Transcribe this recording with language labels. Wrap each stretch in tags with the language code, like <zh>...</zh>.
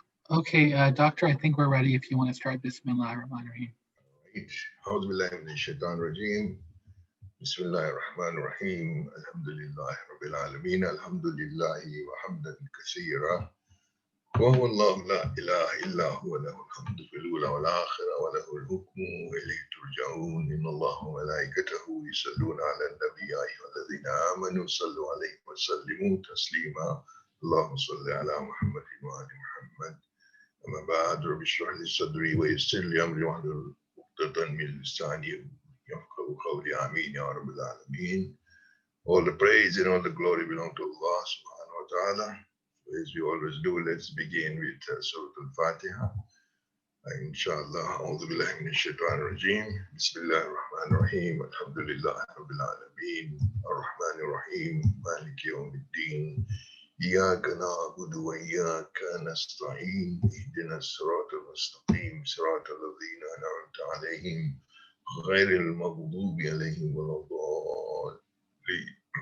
<en>Okay, Doctor, I think we're ready if you want to start.</en> <ar>Bismillah ar-Rahman ar-Rahim. أعوذ بالله من الشيطان الرجيم بسم الله الرحمن الرحيم الحمد لله رب العالمين الحمد لله وحمدا كثيرا وهو الله لا إله إلا هو له الحمد في الأولى والآخرة وله الحكم وإليه ترجعون إن الله وملائكته يصلون على النبي يا أيها الذين آمنوا صلوا عليه وسلموا تسليما اللهم صل على محمد وآل محمد أما بعد رب اشرح لي صدري ويسر لي أمري واحلل عقدة من لساني يفقهوا قولي آمين يا رب العالمين.</ar> <en>All the praise and all the glory belong to Allah subhanahu wa ta'ala. As we always do, let's begin with Surah Al-Fatiha.</en> <ar>Inshallah, أعوذ بالله من الشيطان الرجيم بسم الله الرحمن الرحيم الحمد لله رب العالمين الرحمن الرحيم مالك يوم الدين إياك نعبد وإياك نستعين اهدنا الصراط المستقيم صراط الذين أنعمت عليهم غير المغضوب عليهم ولا الضالين.</ar>